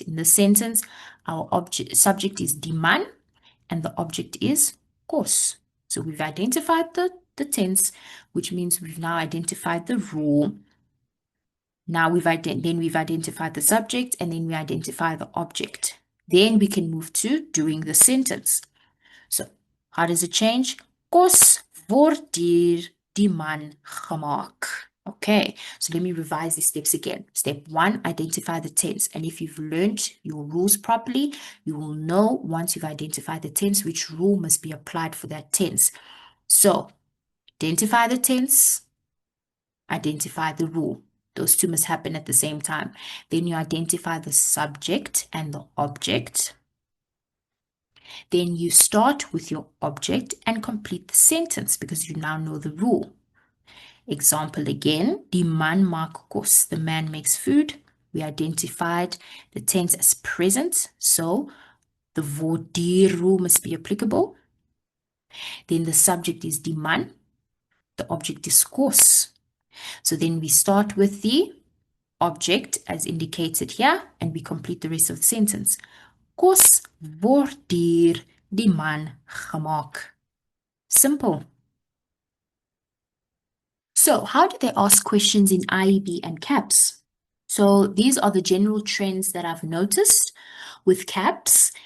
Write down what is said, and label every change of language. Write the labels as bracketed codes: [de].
[en] In the sentence, our subject is die man and the object is kos. So we've identified the tense, which means we've now identified the rule. Now we've identified the subject and then we identify the object. Then we can move to doing the sentence. So how does it change? [af] Kos word deur die man gemaak. [en] Okay, so let me revise these steps again. Step 1, identify the tense. And if you've learned your rules properly, you will know once you've identified the tense, which rule must be applied for that tense. So identify the tense, identify the rule. Those two must happen at the same time. Then you identify the subject and the object. Then you start with your object and complete the sentence because you now know the rule. Example again, [af] die man maak kos, [en] the man makes food. We identified the tense as present, so the word deur rule must be applicable. Then the subject is die man, the object is kos. So then we start with the object as indicated here and we complete the rest of the sentence. [af] Kos word deur die man gemaak. [en] Simple. So how do they ask questions in IEB and CAPS? So these are the general trends that I've noticed with CAPS.